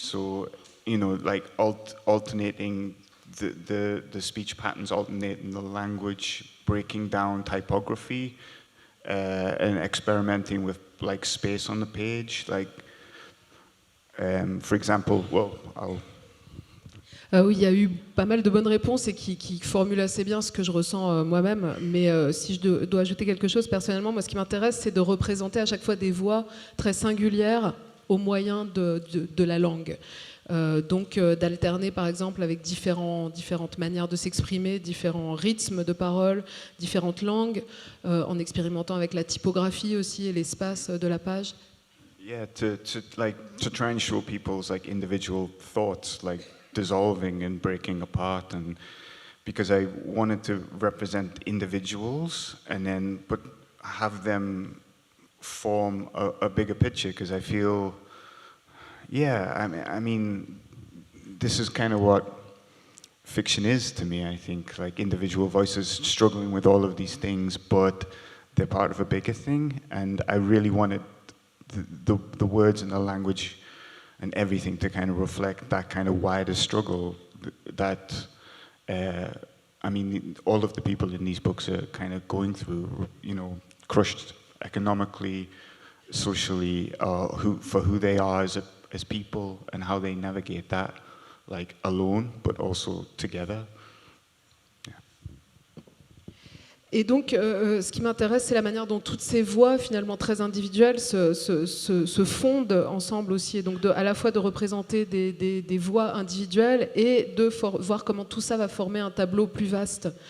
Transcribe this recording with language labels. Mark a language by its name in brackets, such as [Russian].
[English] So, you know, like alternating the speech patterns, alternating the language, breaking down typography, and experimenting with like space on the page. Like, for example, [French] oui, il y a eu pas mal de bonnes réponses et qui formulent assez bien ce que je ressens moi-même. Mais si je dois ajouter quelque chose, personnellement, moi, ce qui m'intéresse, c'est de représenter à chaque fois des voix très singulières au moyen de la langue. Donc d'alterner, par exemple, avec différentes manières de s'exprimer, différents rythmes de parole, différentes langues, en expérimentant avec la typographie aussi et l'espace de la page. [English] Yeah, to try and show people's like individual thoughts like dissolving and breaking apart, and because I wanted to represent individuals and then but have them form a bigger picture, because I feel, yeah, I mean, this is kind of what fiction is to me. I think like individual voices struggling with all of these things, but they're part of a bigger thing, and I really wanted the words and the language and everything to kind of reflect that kind of wider struggle that I mean, all of the people in these books are kind of going through, you know, crushed economically, socially, for who they are as people and how they navigate that, like alone, but also together. [French] Et donc, ce qui m'intéresse, c'est la manière dont toutes ces voix, finalement très individuelles, se fondent ensemble aussi. Et donc, à la fois de représenter des voix individuelles et de voir comment tout ça va former un tableau plus vaste.